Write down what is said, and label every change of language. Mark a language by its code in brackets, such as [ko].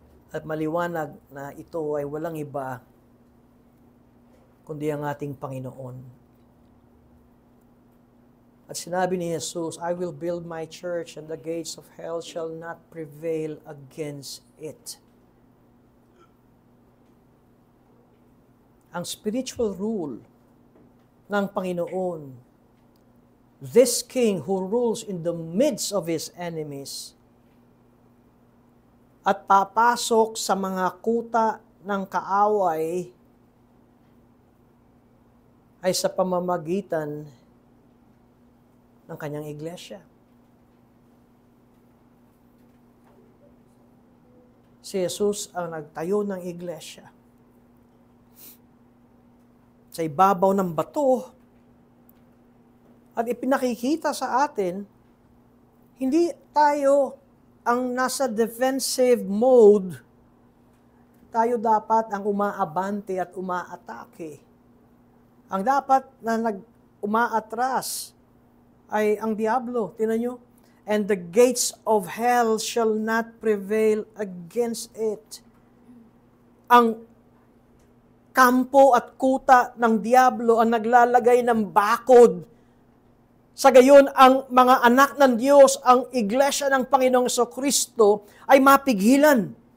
[tl] At maliwanag na ito ay walang iba kundi ang ating Panginoon. At sinabi ni Jesus, [en] I will build my church and the gates of hell shall not prevail against it. [tl] Ang [en] spiritual rule [tl] ng Panginoon, [en] this king who rules in the midst of his enemies, [tl] at papasok sa mga kuta ng kaaway, ay sa pamamagitan ng kanyang iglesia. Si Jesus ang nagtayo ng iglesia. Sa ibabaw ng bato, at ipinakikita sa atin, hindi tayo ang nasa defensive mode, tayo dapat ang umaabante at umaatake. Ang dapat na umaatras ay ang diablo. Tingnan nyo. [en] And the gates of hell shall not prevail against it. [tl] Ang kampo at kuta ng diablo ang naglalagay ng bakod. Sa gayon, ang mga anak ng Diyos, ang iglesia ng Panginoong Jesucristo ay mapigilan.